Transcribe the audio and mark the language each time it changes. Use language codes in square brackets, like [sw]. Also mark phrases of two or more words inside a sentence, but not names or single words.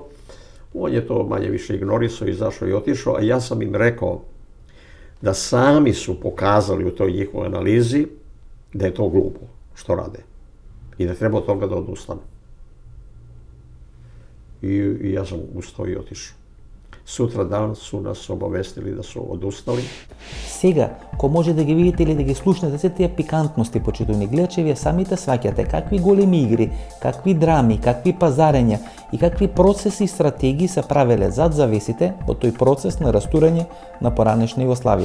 [sr] On je to manje više ignorisao, izašao i otišao, a ja sam im rekao da sami su pokazali u toj njihovoj analizi da je to glupo što rade i da treba od toga da odustanu. I ja sam ustao i otišao. Sutra dan su nas obavestili да su odustali. [mk] Сега, ко може да ги видите или да ги слушнете се тие пикантности, почитувани гледачи, вие самите сваќате какви големи игри, какви драми, какви пазарења и какви процеси и стратегии се правеле зад завесите во тој процес на растурање на поранешна Југославија.